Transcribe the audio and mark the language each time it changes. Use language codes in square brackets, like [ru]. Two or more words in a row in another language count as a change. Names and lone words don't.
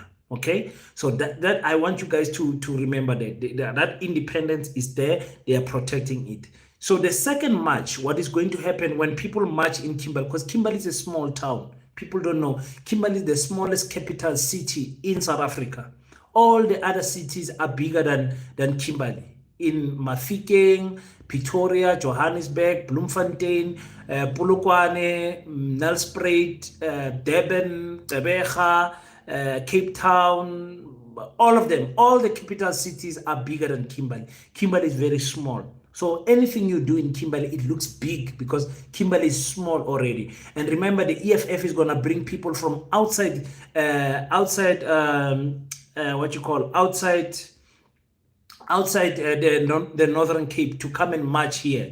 [en] Okay, so that I want you guys to remember that independence is there, they are protecting it. So the second march, what is going to happen when people march in Kimberley, because Kimberley is a small town. People don't know. Kimberley is the smallest capital city in South Africa. All the other cities are bigger than Kimberley. In Mafikeng, Pretoria, Johannesburg, Bloemfontein, Polokwane, Nelspruit, Durban, Gqeberha, Cape Town, all of them, all the capital cities are bigger than Kimberley. Kimberley is very small. So anything you do in Kimberley, it looks big because Kimberley is small already. And remember, the EFF is going to bring people from outside the Northern Cape to come and march here.